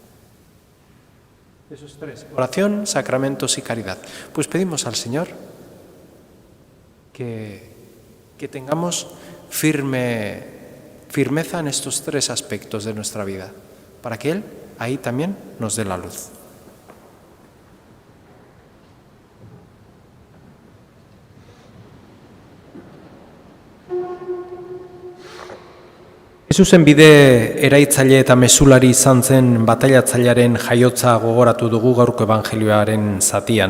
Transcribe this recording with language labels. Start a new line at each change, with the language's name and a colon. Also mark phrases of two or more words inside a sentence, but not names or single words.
Spanish: Esos 3: oración, sacramentos y caridad. Pues pedimos al Señor que tengamos firmeza en estos 3 aspectos de nuestra vida, para que Él ahí también nos dé la luz.
Basque: Jesusen bide eraitzaile eta mesulari izan zen batailatzailearen jaiotza gogoratu dugu gaurko evangelioaren zatian.